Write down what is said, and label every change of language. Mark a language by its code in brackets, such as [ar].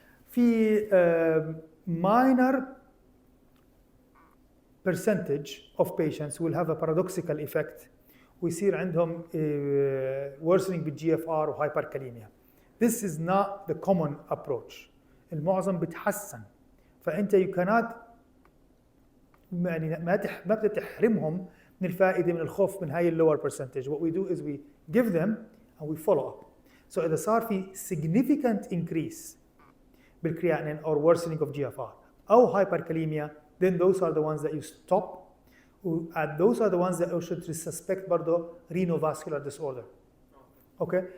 [en] في minor percentage of patients will have a paradoxical effect [ar] ويصير عندهم [en] worsening بالGFR وhyperkalemia. This is not the common approach. [ar] المعظم بتحسن. فأنت [en] you cannot [ar] يعني ما بتحرمهم من الفائدة من الخوف من هاي lower percentage. [en] What we do is we give them and we follow up. So [ar] إذا صار في [en] significant increase بالcreatinine or worsening of GFR أو hyperkalemia, then those are the ones that you stop. And those are the ones that you should suspect [ar] برضه [en] renovascular disorder. Okay.